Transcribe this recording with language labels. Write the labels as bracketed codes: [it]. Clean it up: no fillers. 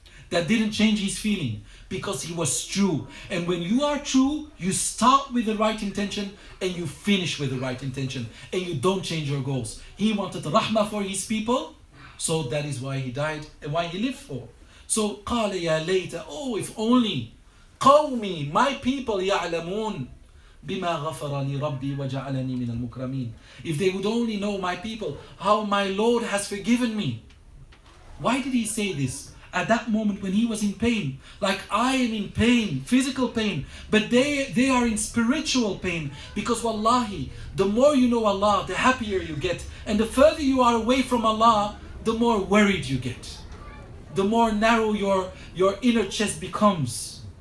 [en] That didn't change his feeling, because he was true. And when you are true, you start with the right intention and you finish with the right intention, and you don't change your goals. He wanted rahmah for his people, so that is why he died and why he lived for. So [ar] قال يا ليت, [en] oh, if only [ar] قومي, [en] my people, [ar] يعلمون بما غفر لي ربي وجعلني من المكرمين. [en] If they would only know, my people, how my Lord has forgiven me. Why did he say this? At that moment when he was in pain, like I am in pain, physical pain, but they are in spiritual pain, because wallahi, the more you know Allah, the happier you get, and the further you are away from Allah, the more worried you get, the more narrow your inner chest becomes.